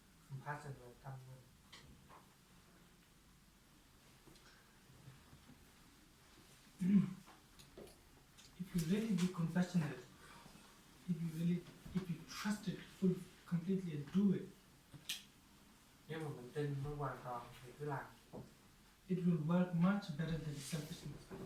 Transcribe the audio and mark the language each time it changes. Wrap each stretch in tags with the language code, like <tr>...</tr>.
<vi>Compassion là tâm mình.</vi> <en>If you really be compassionate, if you trust it completely and do it,</en> <vi>Nếu mà mình tin nó hoàn toàn thì cứ làm,</vi> <en>it will work much better than selfishness.</en>